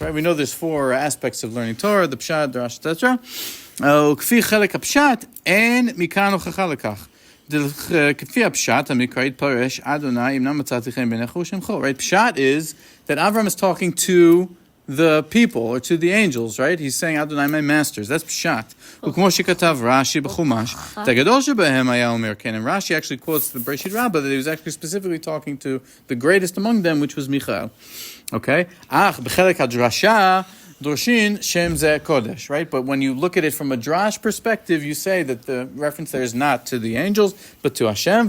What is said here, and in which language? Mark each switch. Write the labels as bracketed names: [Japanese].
[English] Right, we know there's 4 aspects of learning Torah: the pshat, the rash, etc. [Hebrew] וכפי חלק הפשט, אין מכאן הוכחה לכך. כפי הפשט, המקרא יתפרש, אדוני, אם נא מצאתי חן בעיניך ושמך. [English] Right, pshat is that Avram is talking to the people or to the angels, right? He's saying Adonai, my masters. That's pshat. [Hebrew] וכמו שכתב רש"י בחומש, את הגדול שבהם היה אומר כן. [English] And Rashi actually quotes the Bereshit Rabbah that he was actually specifically talking to the greatest among them, which was Michael. Okay? [Hebrew] אך בחלק הדרשה, Dorshin Shem Zeh Kodesh, right? [English] But when you look at it from a drash perspective, you say that the reference there is not to the angels, but to Hashem.